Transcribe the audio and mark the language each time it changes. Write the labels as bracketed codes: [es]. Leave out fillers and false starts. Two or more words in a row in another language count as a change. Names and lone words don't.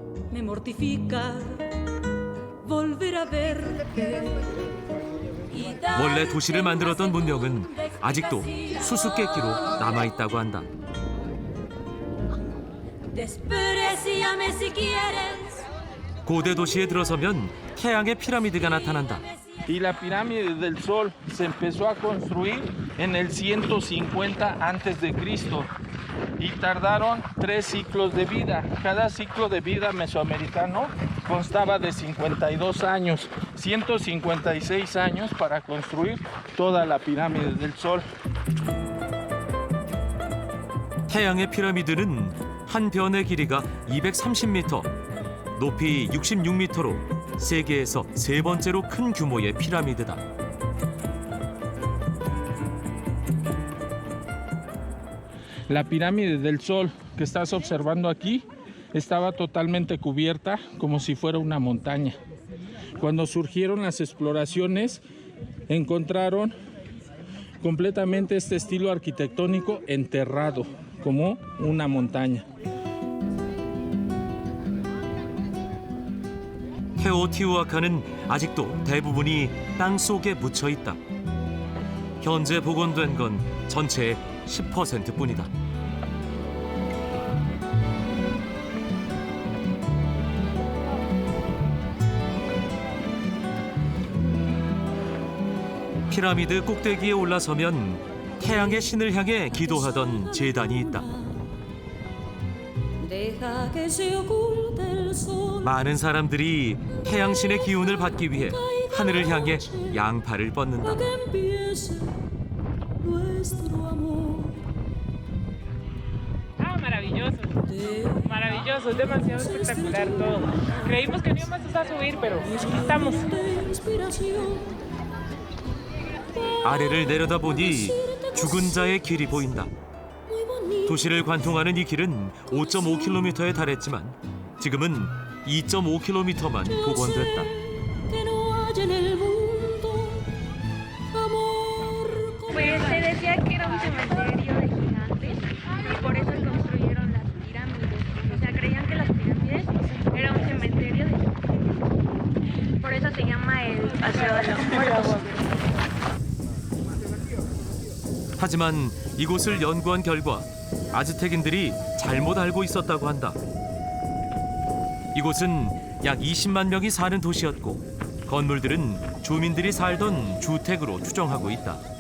[ko] 원래 도시를 만들었던 문명은 아직도 수수께끼로 남아있다고 한다. 고대 도시에 들어서면 태양의 피라미드가 나타난다. [es] Y la pirámide del Sol se empezó a construir en el 150 antes de Cristo y tardaron 3 ciclos de vida. Cada ciclo de vida mesoamericano constaba de 52 años, 156 años para construir toda la pirámide del Sol. [ko] 태양의 피라미드는 한 변의 길이가 230m, 높이 66m로 세계에서 세 번째로 큰 규모의 피라미드다. [es] La pirámide del Sol que estás observando aquí estaba totalmente cubierta como si fuera una montaña. Cuando surgieron las exploraciones, encontraron completamente este estilo arquitectónico enterrado como una montaña. [ko] 테오티후아칸은 아직도 대부분이 땅 속에 묻혀 있다. 현재 복원된 건 전체의 10%뿐이다. 피라미드 꼭대기에 올라서면 태양의 신을 향해 기도하던 제단이 있다. 많은 사람들이 태양신의 기운을 받기 위해 하늘을 향해 양팔을 뻗는다. [es] Maravilloso, maravilloso, es demasiado espectacular todo. Creímos que no íbamos a subir, pero aquí estamos. [ko] 아래를 내려다보니 죽은 자의 길이 보인다. 도시를 관통하는 이 길은 5.5km에 달했지만 지금은 2.5km만 복원됐다. [es] Pues se decía que era un cementerio de gigantes y por eso construyeron las pirámides. O sea, creían que las pirámides era un cementerio de gigantes. Por eso se llama el Paseo de los Muertos. [ko] 하지만 이곳을 연구한 결과 아즈텍인들이 잘못 알고 있었다고 한다. 이곳은 약 20만 명이 사는 도시였고 건물들은 주민들이 살던 주택으로 추정하고 있다.